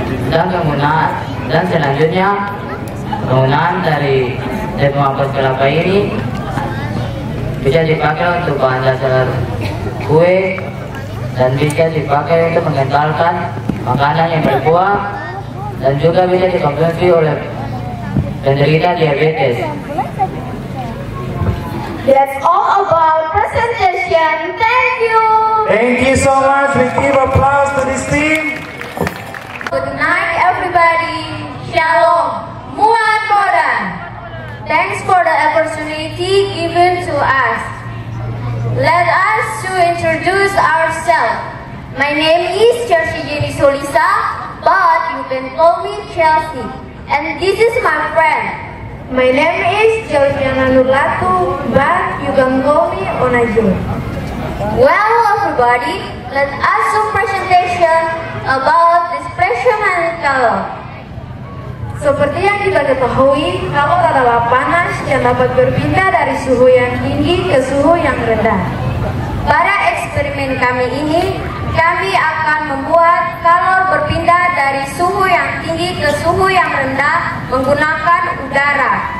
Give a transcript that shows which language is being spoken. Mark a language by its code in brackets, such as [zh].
[id] Dan selanjutnya penggunaan dari tepung ampas kelapa ini bisa dipakai untuk bahan dasar kue dan bisa dipakai untuk mengentalkan makanan yang berkuah dan juga bisa dikonsumsi oleh penderita diabetes. [en] That's all about presentation. Thank you. Thank you so much. We give applause to this team. Good night everybody. Shalom. Muat Modan. Thanks for the opportunity given to us. Let us to introduce ourselves. My name is Chelsea Jenny Solisa, but you can call me Chelsea. And this is my friend. My name is Jauhiana Nurlatu, but you can call me Onajo. Well everybody, let us do presentation about expression and color. [id] Seperti yang kita ketahui, kalor adalah panas yang dapat berpindah dari suhu yang tinggi ke suhu yang rendah. Pada eksperimen kami ini, kami akan membuat kalor berpindah dari suhu yang tinggi ke suhu yang rendah menggunakan udara.